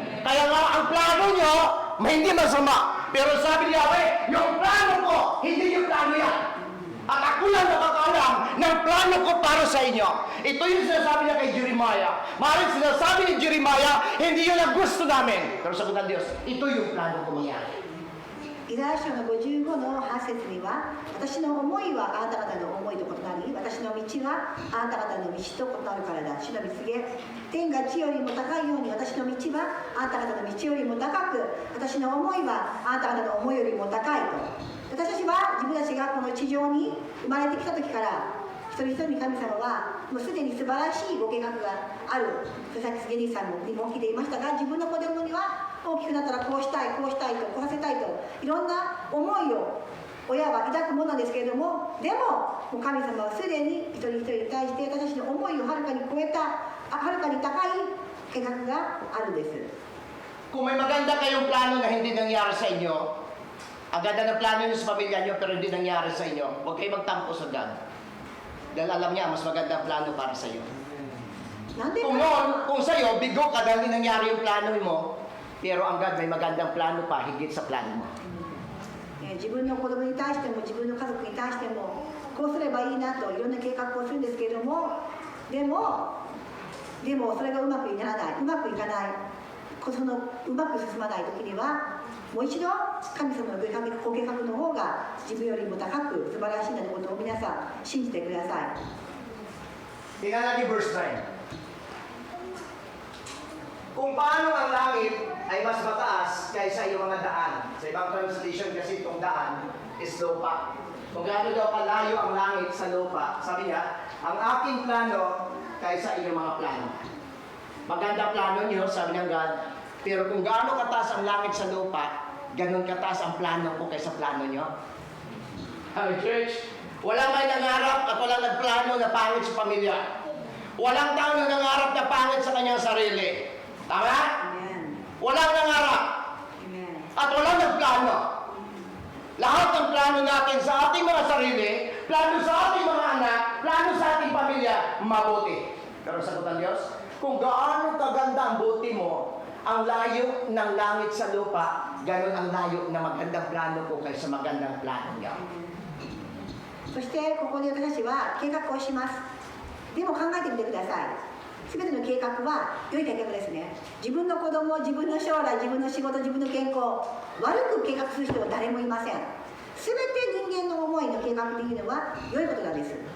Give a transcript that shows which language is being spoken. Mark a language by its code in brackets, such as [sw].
[tl] Kaya nga, ang plano niyo, hindi masama. Pero sabi ni Yahweh, yung plano ko, hindi yung plano yan. At ako lang nakakaalam ng plano ko para sa inyo. Ito yung sinasabi niya kay Jeremiah. Maaaring sinasabi ni Jeremiah, hindi yun ang gusto namin. Pero sabi ng Diyos, ito yung plano ko mangyari. [ja] イザヤ書の55の8節には、私の思いはあなた方の思いと異なり、私の道はあなた方の道と異なるからだ。主の蜜げ、天が地よりも高いように私の道はあなた方の道よりも高く、私の思いはあなた方の思いよりも高いと。私たちは自分たちがこの地上に生まれてきた時から、一人一人に神様はもうすでに素晴らしいご計画がある。そしてゲリーさんにも聞いていましたが、自分の子供には大きくなったらこうしたい、こうしたいと、こうさせたいと、いろんな思いを親は抱くものなんですけれども、でも神様はすでに一人一人に対して私たちの思いをはるかに超えた、はるかに高い計画があるんです。 [tl] Kung may maganda kayong plano na hindi nangyari sa inyo, ang ganda ng plano niyo sa pamilya niyo pero hindi nangyari sa inyo, huwag kayo magtampo sa God. Dahil alam niya, mas maganda ang plano para sa iyo. [ja] なんでか [tl] Kung noon, kung sa'yo, bigo ka dahil hindi nangyari yung plano mo, pero ang God may magandang plano pa higit sa plano mo. [ja] 自分の子供に対しても自分の家族に対してもこうすればいいなといろんな計画をするんですけれども、でもそれがうまくいかない、そのうまく進まない時にはもう一度神様のご計画の方が自分よりも高く素晴らしいなということを皆さん信じてください。 [tl] Tingnan natin verse 9. Kung paano ang langit ay mas mataas kaysa iyong mga daan. Sa ibang translation kasi itong daan is lupa. Kung gaano daw kalayo ang langit sa lupa, sabi niya, ang aking plano kaysa iyong mga plano. Maganda plano niyo, sabi ng God, pero kung gaano kataas ang langit sa lupa, ganun kataas ang plano ko kaysa plano niyo. [en] Hi, church. [tl] Walang may nangarap at walang nagplano na pangit sa pamilya. Walang tao na nangarap na pangit sa kanyang sarili. Tama? Amen. Walang nangarap. Amen. At walang nagplano. Lahat ng plano natin sa ating mga sarili, plano sa ating mga anak, plano sa ating pamilya, mabuti. Pero sagot ng Diyos, kung gaano kaganda ang buti mo, ang layo ng langit sa lupa, ganun ang layo na magandang plano ko kaysa magandang plano niya. [ja] そしてここで私たちは計画をします。でも考えてみてください。すべての計画は良い計画ですね。自分の子供、自分の将来、自分の仕事、自分の健康、悪く計画する人は誰もいません。全て人間の思いの計画というのは良いことなんです。